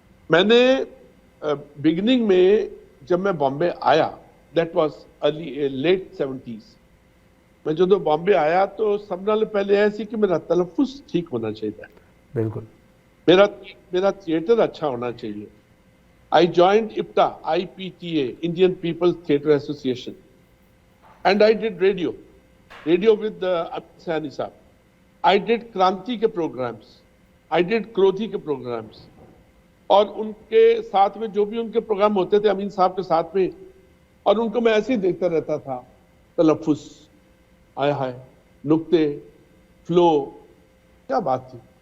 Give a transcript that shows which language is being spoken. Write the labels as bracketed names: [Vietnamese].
[Hindi] मैंने बिगिनिंग में जब मैं बॉम्बे आया, [English] that was early late 70s, [Hindi] मैं जो बॉम्बे आया तो सब नाल पहले ऐसी कि मेरा तलफ़ुज़ ठीक होना चाहिए, बिल्कुल, मेरा थिएटर अच्छा होना चाहिए। [English] I joined IPTA, IPTA, Indian People's Theatre Association, and I did radio with Amit Sahni साहब। I did [Hindi] क्रांति के प्रोग्राम्स, I did क्रोधी के प्रोग्राम्स, और उनके साथ में जो भी उनके प्रोग्राम होते थे अमीन साहब के साथ में, और उनको मैं ऐसे ही देखता रहता था। तलफ़ुज़, आय हाय, नुक्ते, फ्लो, क्या बात थी।